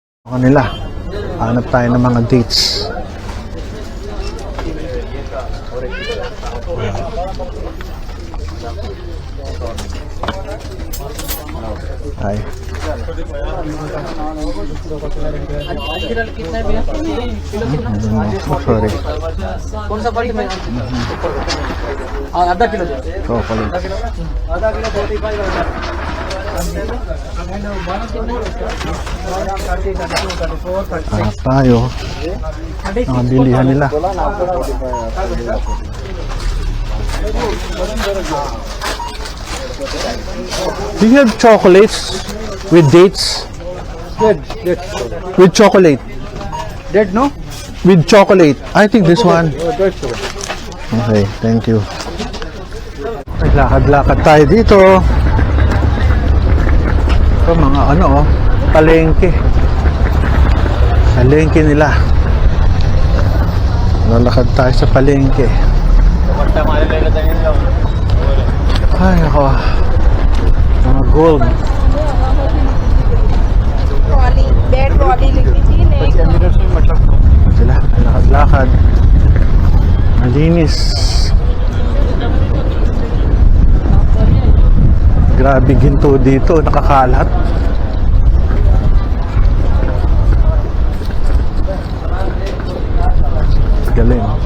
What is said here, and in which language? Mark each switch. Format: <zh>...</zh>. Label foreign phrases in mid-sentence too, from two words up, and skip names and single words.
<tl>Nila. Hanap tayo ng mga dates. Ay.</tl> <en>Oh, sorry.</en> <hi>कौन सा क्वालिटी में आधा किलो Chocolate. आधा किलो 45</hi> <tl>Tayo. Ang bilihan nila.</tl> <en>Do you have chocolates with dates? With chocolate.</en> <hi>डेट नो</hi> <en>With chocolate. I think this one. डेट Okay, thank you.</en> <tl>Lakad-lakad tayo dito. Ito mga ano oh, palengke. Palengke nila. Lalakad tayo sa palengke. Ay ako. Mga gold.</tl> <en>trolley bed trolley</en> <hi>लिख दीजिए</hi> <tl>Sila, lakad-lakad. Malinis. Grabe ginto dito, nakakalat. Galing.</tl>